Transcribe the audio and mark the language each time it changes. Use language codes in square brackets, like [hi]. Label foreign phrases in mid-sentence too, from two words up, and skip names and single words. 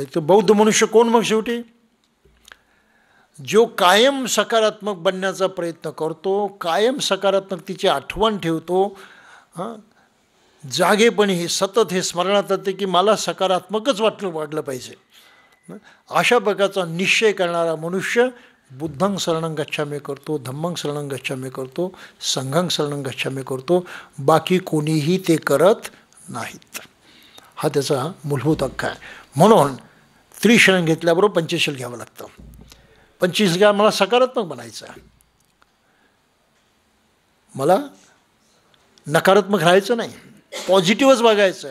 [mr] तर बौद्ध मनुष्य कोण मग शेवटी? जो कायम सकारात्मक बनण्याचा प्रयत्न करतो, कायम सकारात्मकतेची आठवण ठेवतो, जागेपणी हे सतत हे स्मरणात येते की मला सकारात्मकच वाटलं पाहिजे. अशा प्रकारचा निश्चय करणारा मनुष्य [pi] बुद्धं शरणं गच्छामि [mr] करतो, [pi] धम्मं शरणं गच्छामि [mr] करतो, [pi] संघं शरणं गच्छामि [mr] करतो. बाकी कोणीही ते करत नाहीत. हा त्याचा मूलभूत हक्क आहे. म्हणून त्रिशरण घेतल्याबरोबर पंचशील घ्यावं लागतं. पंचशील घ्या, मला सकारात्मक बनायचं आहे, मला नकारात्मक राहायचं नाही, पॉझिटिव्हच वागायचं आहे.